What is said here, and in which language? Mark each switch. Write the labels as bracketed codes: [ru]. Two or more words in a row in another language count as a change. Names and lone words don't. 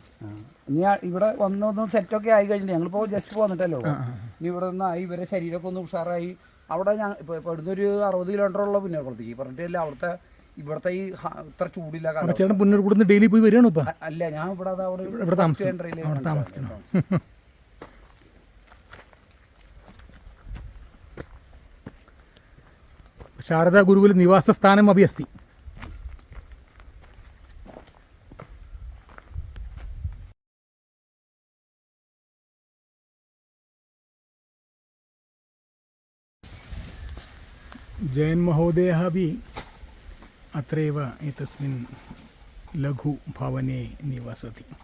[ml] ഇനി ഇവിടെ വന്നൊന്ന് സെറ്റൊക്കെ ആയി കഴിഞ്ഞിട്ട് ഞങ്ങളിപ്പോൾ ജസ്റ്റ് പോന്നിട്ടല്ലോ. ഇനി ഇവിടെ നിന്നായി ഇവരെ ശരീരമൊക്കെ ഒന്ന് ഉഷാറായി. അവിടെ ഞാൻ ഇപ്പോൾ ഇവിടുന്ന് ഒരു 60 കിലോമീറ്ററുള്ള പുന്നേർക്കുളത്തേക്ക് പറഞ്ഞിട്ടില്ല. അവിടുത്തെ ഇവിടുത്തെ ഈ ഇത്ര ചൂടില്ല. പുന്നേർക്കുളത്ത് ഡെയിലി പോയി വരികയാണോ? ഇപ്പം അല്ല, ഞാൻ ഇവിടെ താമസിക്കണം. [sa] शारदा गुरुकुल निवासस्थानम् अपि अस्ति. जैन महोदयः अपि अत्रैव एतस्मिन् लघु भवने निवसति.